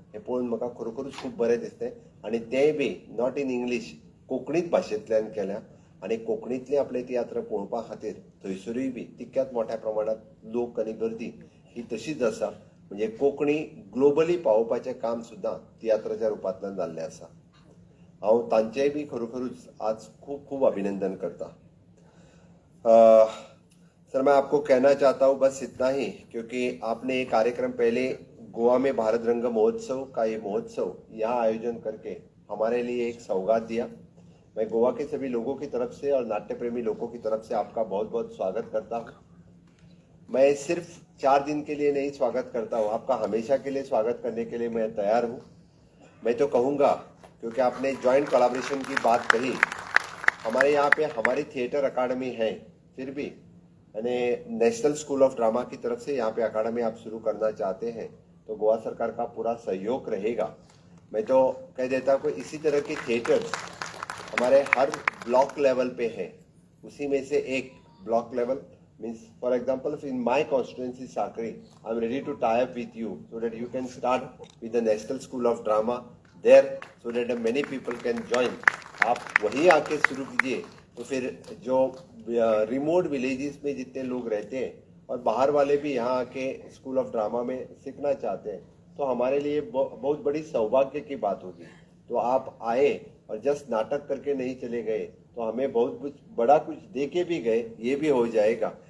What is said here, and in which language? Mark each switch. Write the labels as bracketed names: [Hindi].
[Konkani] हे पळोवन म्हाका खरोखरूच खूब बरें दिसलें आनी तेंय बी [English] not in English [Konkani] कोंकणीच भाशेंतल्यान केल्या आनी कोंकणींतलें आपलें तियात्र पळोवपा खातीर थंयसरूय बी तितक्याच मोठ्या प्रमाणांत लोक आनी गर्दी ही तशीच आसा. म्हणजे कोंकणी ग्लोबली पावोवपाचें काम सुद्दां तियात्राच्या रुपांतल्यान जाल्लें आसा. हांव तांचेय बी खरोखरूच आज खूब खूब अभिनंदन करता. [Hindi] सर मैं आपको कहना चाहता हूँ बस इतना ही, क्योंकि आपने ये कार्यक्रम पहले गोवा में भारत रंग महोत्सव का ये महोत्सव यहाँ आयोजन करके हमारे लिए एक सौगात दिया. मैं गोवा के सभी लोगों की तरफ से और नाट्य प्रेमी लोगों की तरफ से आपका बहुत बहुत स्वागत करता हूँ. मैं सिर्फ 4 दिन के लिए नहीं स्वागत करता हूँ, आपका हमेशा के लिए स्वागत करने के लिए मैं तैयार हूँ. मैं तो कहूँगा, क्योंकि आपने जॉइंट कोलैबोरेशन की बात कही, हमारे यहाँ पे हमारी थिएटर अकादमी है, फिर भी नेशनल स्कूल ऑफ ड्रामा की तरफ से यहाँ पे अकादमी आप शुरू करना चाहते हैं तो गोवा सरकार का पूरा सहयोग रहेगा. मैं तो कह देता हूँ इसी तरह के थिएटर्स हमारे हर ब्लॉक लेवल पे है. उसी में से एक block level [English] means, for example, in my constituency Sakri, I am ready to tie up with you so that you can start with the National School of Drama there, so that many people can join. [Hindi] आप वहीं आके शुरू कीजिए तो फिर जो remote villages में जितने लोग रहते हैं और बाहर वाले भी यहाँ आके स्कूल ऑफ ड्रामा में सीखना चाहते हैं तो हमारे लिए बहुत बड़ी सौभाग्य की बात होगी. तो आप आए और जस्ट नाटक करके नहीं चले गए तो हमें बहुत कुछ बड़ा कुछ दे के भी गए, ये भी हो जाएगा.